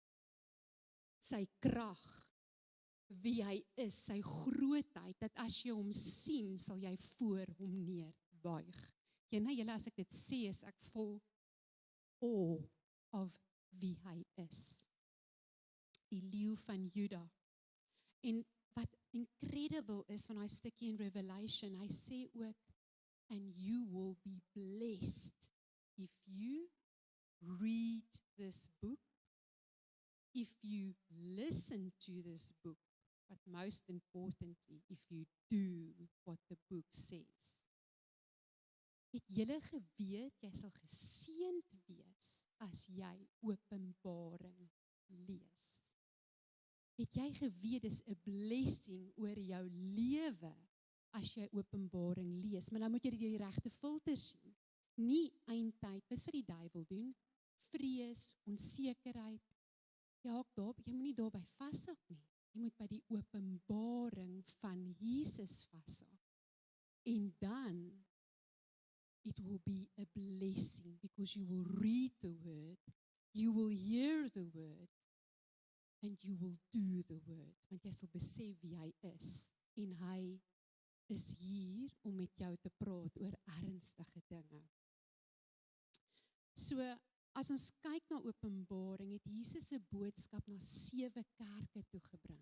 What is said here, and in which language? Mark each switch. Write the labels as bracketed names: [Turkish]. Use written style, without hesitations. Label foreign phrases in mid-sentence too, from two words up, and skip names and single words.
[Afrikaans] Sy krag, wie hy is, sy grootheid, dat as jy hom sien, sal jy voor hom neerbuig. Julle, as ek dit sê, is ek vol awe of wie hy is. Die leeu van Juda. En wat incredible is van hy stukkie in Revelation, hy sê ook, [English] and you will be blessed if you read this book, if you listen to this book, but most importantly, if you do what the book says. [Afrikaans] Het julle geweet, jy sal geseënd wees as jy Openbaring lees. Het jy geweet, dis 'n blessing oor jou lewe as jy Openbaring lees, maar dan moet jy die regte filter sien. Nie eindtyd, dis wat die duiwel doen, vrees, onsekerheid. Ja, jy moet nie daarby vashou nie. Jy moet by die openbaring van Jesus vashou. En dan, [English] it will be a blessing, because you will read the word, you will hear the word, and you will do the word. [Afrikaans] Want jy sal besef wie hy is. En hy is hier om met jou te praat oor ernstige dinge. So, as ons kyk na Openbaring, het Jesus se boodskap na 7 kerke toe gebring.